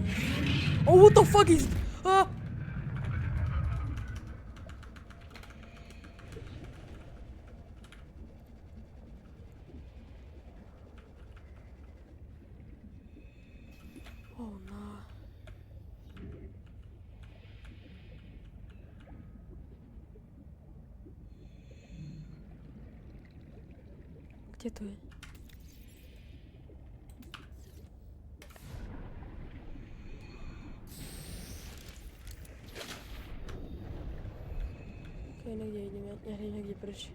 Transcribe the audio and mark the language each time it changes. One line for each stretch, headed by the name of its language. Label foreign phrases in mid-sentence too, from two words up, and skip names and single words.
English: Oh, what the fuck is... Ah! Oh, no.
Slovak: Kde to je? Ok, niekde idem, ja niekde preč.